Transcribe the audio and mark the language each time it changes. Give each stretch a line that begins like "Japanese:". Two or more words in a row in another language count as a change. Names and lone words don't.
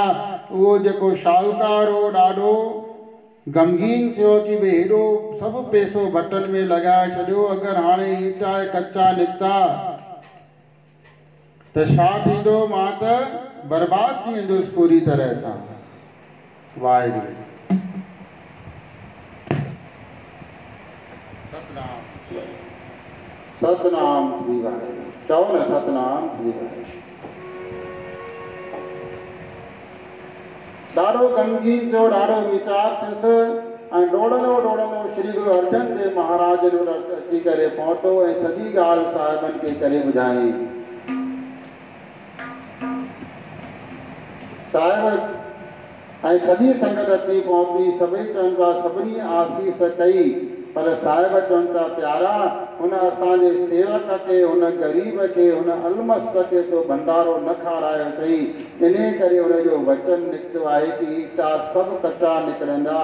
Sindhi: उहो जेको शाहूकार हो ॾाढो गमगीन थियो कि भई हेॾो सभु पैसो भट्टनि में लॻाए छॾियो, अगरि हाणे ईटा कचा निकिता त छा थींदो? मां त बर्बाद थी वेंदुसि पूरी तरह सां। वाहिगुरु सतनाम सतनाम श्री वाहिगुरु। चओ न सतनाम श्री वाहिगुरु। ॾाढो गमगीन थियो, ॾाढो वीचार थियुसि ऐं डोड़ंदो श्री गुरु अर्जन देव महाराज वटि अची करे पहुतो ऐं सॼी ॻाल्हि साहिबनि खे करे ॿुधाई। साहिब ऐं सॼी संगत अची पहुती, सभई चवनि पिया सभिनी आसीस कई, पर साहिब चवनि था प्यारा हुन असांजे सेवक खे, हुन ग़रीब खे, हुन अलमस्त खे तो भंडारो न खारायो अथई, इन करे हुनजो वचन निकितो आहे कि ईटा सभु कचा निकिरंदा।